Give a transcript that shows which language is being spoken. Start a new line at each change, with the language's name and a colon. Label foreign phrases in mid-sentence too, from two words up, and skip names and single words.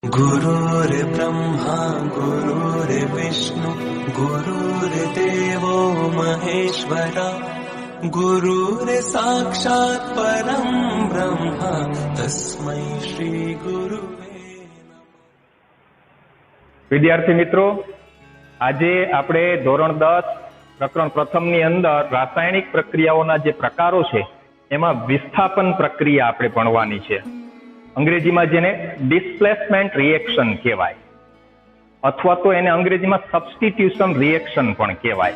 Sanskrit: गुरुर्ब्रह्मा गुरुर्विष्णु गुरुर्देवो महेश्वरा गुरुर्साक्षात् परं ब्रह्म तस्मै श्री गुरुवे नमः।
Hindi: विद्यार्थी मित्रों,
Gujarati: આજે આપણે ધોરણ 10 પ્રકરણ પ્રથમની અંદર રાસાયણિક પ્રક્રિયાઓના જે પ્રકારો છે એમાં વિસ્થાપન પ્રક્રિયા આપણે ભણવાની છે. અંગ્રેજીમાં જેને
English: displacement reaction
Gujarati: કહેવાય અથવા તો એને અંગ્રેજીમાં
English: substitution reaction
Gujarati: પણ કહેવાય.